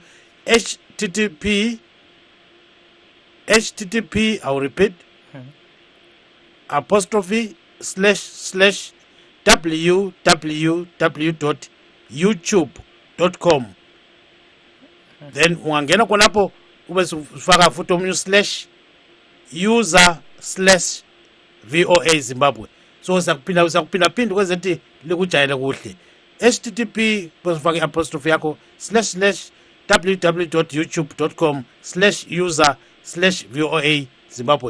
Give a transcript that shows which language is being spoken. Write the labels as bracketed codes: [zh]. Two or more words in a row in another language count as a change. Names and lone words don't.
[en] HTTP, I will repeat, /www.youtube.com. [nd] Then ungangena khonapho ube ufaka futhi omunye /user/VOA Zimbabwe. So usakuphinda kwezethi likujayele kuhle. HTTP ufaka apostrophe yakho /www.youtube.com/user/VOA Zimbabwe.